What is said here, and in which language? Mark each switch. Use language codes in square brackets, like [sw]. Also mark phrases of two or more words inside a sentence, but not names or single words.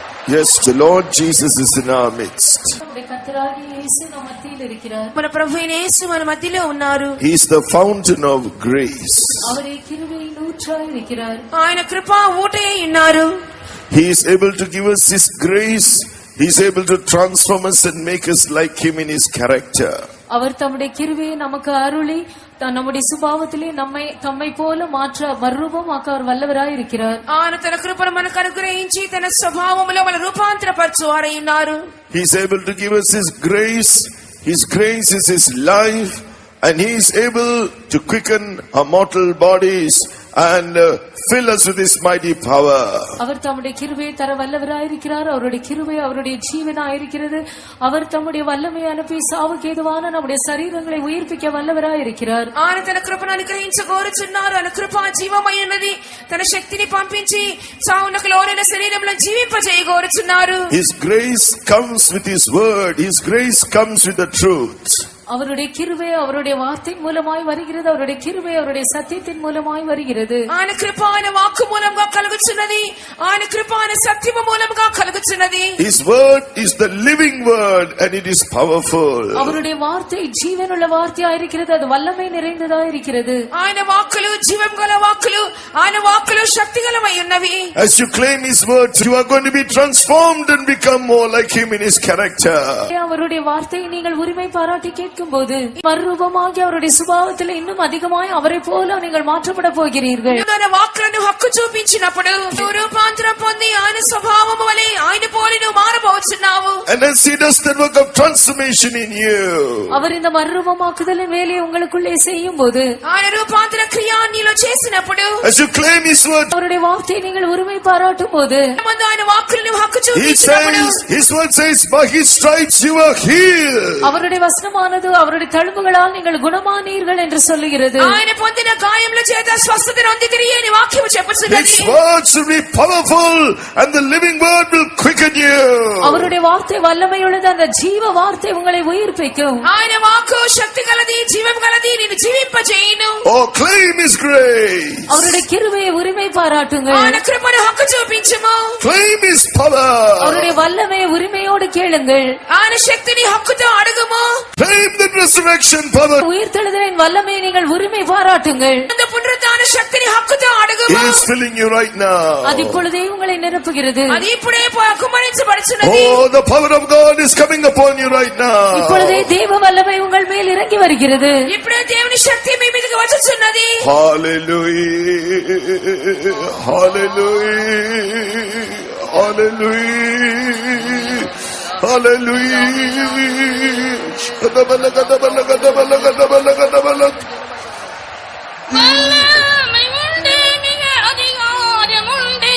[en] Yes, the Lord Jesus is in our midst. [ta] நம்முடைய கர்த்தராகிய இயேசு நம் மத்தியில் இருக்கிறார். [te] మన ప్రభువైన యేసు మన మధ్యలో ఉన్నారు. [en] He is the fountain of grace. [ta] அவரே கிருபையின் ஊற்றாய் இருக்கிறார். [te] ఆయన కృపా ఊటై ఉన్నారు. [en] He is able to give us His grace. He is able to transform us and make us like Him in His character. [ta] அவர் தம்முடைய கிருபையை நமக்கு அருளி நம்முடைய சுபாவத்திலே தம்மை போல மாற்ற மறுரூபமாக்க அவர் வல்லவராய் இருக்கிறார். [te] ఆయన తన కృపను మనకు అనుగ్రహించి తన స్వభావములో మన రూపాంతరపరచువారై ఉన్నారు. [en] He is able to give us His grace. His grace is His life, and He is able to quicken our mortal bodies and fill us with His mighty power. [ta] அவர் தம்முடைய கிருபையை தர வல்லவராய் இருக்கிறார். அவருடைய கிருபை அவருடைய ஜீவனாய் இருக்கிறது. அவர் தம்முடைய வல்லமையை அனுப்பி சாவுக்கு ஏதுவான நம்முடைய சரீரங்களை உயிர்ப்பிக்க வல்லவராய் இருக்கிறார். [te] ఆయన తన కృపను అనుగ్రహించగోరుచున్నారు. ఆయన కృప జీవమై ఉన్నది. తన శక్తిని పంపించి చావునకు లోనైన శరీరంలో జీవింపజేయగోరుచున్నారు. [en] His grace comes with His word. His grace comes with the truth. [ta] அவருடைய கிருபை அவருடைய வார்த்தை மூலமாய் வருகிறது. அவருடைய கிருபை அவருடைய சத்தியத்தின் மூலமாய் வருகிறது. [te] ఆయన కృప ఆయన వాక్కు మూలంగా కలుగుచున్నది. ఆయన కృప ఆయన సత్యము మూలంగా కలుగుచున్నది. [en] His word is the living word and it is powerful. [ta] அவருடைய வார்த்தை ஜீவனுள்ள வார்த்தையாய் இருக்கிறது. அது வல்லமை நிறைந்ததாய் இருக்கிறது. [te] ఆయన వాక్కులు జీవం గల వాక్కులు. ఆయన వాక్కులు శక్తిగలమై ఉన్నవి. [en] As you claim His words, you are going to be transformed and become more like Him in His character. [ta] அவருடைய வார்த்தையை நீங்கள் உரிமை பாராட்டி கேட்கும்போது மறுரூபமாகி அவருடைய சுபாவத்தில் இன்னும் அதிகமாய் அவரை போல நீங்கள் மாற்றப்பட போகிறீர்கள். [te] ఆయన వాక్కులను హక్కు చూపించినప్పుడు రూపాంతరం పొంది ఆయన స్వభావము వలె ఆయన పోలి నువ్వు మారబోచున్నావు. [en] And as He does the work of transformation in you, [ta] அவர் இந்த மறுரூபமாக்குதலின் வேலையை உங்களுக்குள்ளே செய்யும் போது [te] ఆయన రూపాంతర క్రియ నీలో చేసినప్పుడు [en] as you claim His word, [ta] அவருடைய வார்த்தையை நீங்கள் உரிமை பாராட்டும் போது [te] ముందు ఆయన వాక్కులను హక్కు [en] He [te] చూపించినప్పుడు [en] says, His word says, by His stripes you are healed. [ta] அவருடைய வசனமானது அவருடைய தழும்புகளால் நீங்கள் குணமானீர்கள் என்று சொல்லுகிறது. [te] ఆయన పొందిన గాయముల చేత స్వస్థత నొందితిరి అని వాక్యము చెప్పుచున్నది. [en] His words will be powerful and the living word will quicken you. [ta] அவருடைய வார்த்தை வல்லமையுள்ளது. அந்த ஜீவ வார்த்தை உங்களை உயிர்ப்பிக்கும். [te] ఆయన వాక్కు శక్తి గలది జీవం గలది నిన్ను జీవింపజేయును. [en] Oh, claim His grace. [ta] அவருடைய கிருபையை உரிமை பாராட்டுங்கள். [te] ఆయన కృపను హక్కు చూపించుము. [en] Claim His power. [ta] அவருடைய வல்லமையை உரிமையோடு கேளுங்கள். [te] ఆయన శక్తిని హక్కుతో అడుగుము. [en] Claim the resurrection power. [ta] உயிர்த்தெழுதலின் வல்லமையை நீங்கள் உரிமை பாராட்டுங்கள். [te] அந்த పునరుద్ధాన శక్తిని హక్కుతో అడుగుము. [en] He is filling you right now. [ta] அது இப்பொழுதே உங்களை நிரப்புகிறது. [te] అది ఇప్పుడే కుమ్మరించబడుచున్నది. [en] Oh, the power of God is coming upon you right now. [ta] இப்பொழுதே தேவ வல்லமை உங்கள் மேல் இறங்கி வருகிறது. [te] ఇప్పుడే దేవుని శక్తి మీ మీదకి వచ్చుచున్నది. [en] Hallelujah. Hallelujah. Hallelujah. Hallelujah. [ta] வல்லமை உண்டு மிக அதிகாரம் உண்டு.